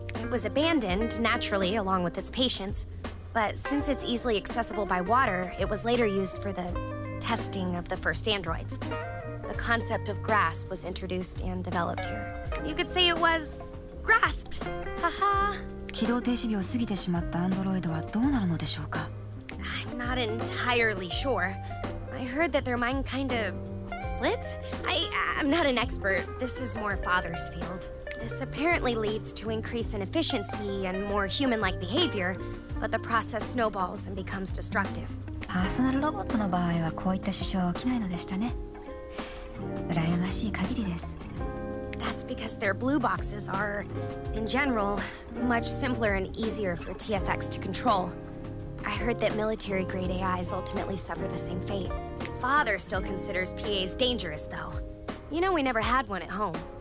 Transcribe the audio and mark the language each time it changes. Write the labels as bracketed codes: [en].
[en] It was abandoned, naturally, along with its patients. But since it's easily accessible by water, it was later used for the testing of the first androids. The concept of grasp was introduced and developed here. You could say it was grasped. Haha. [ja] 起動停止日を過ぎてしまったアンドロイドはどうなるのでしょうか? [en] I'm not entirely sure. I heard that their mind kinda splits? I'm not an expert. This is more Father's field. This apparently leads to increase in efficiency and more human-like behavior, but the process snowballs and becomes destructive. [ja] パーソナルロボットの場合はこういった支障は起きないのでしたね。羨ましい限りです。 [en] That's because their blue boxes are, in general, much simpler and easier for TFX to control. I heard that military-grade AIs ultimately suffer the same fate. Father still considers PAs dangerous, though. You know we never had one at home.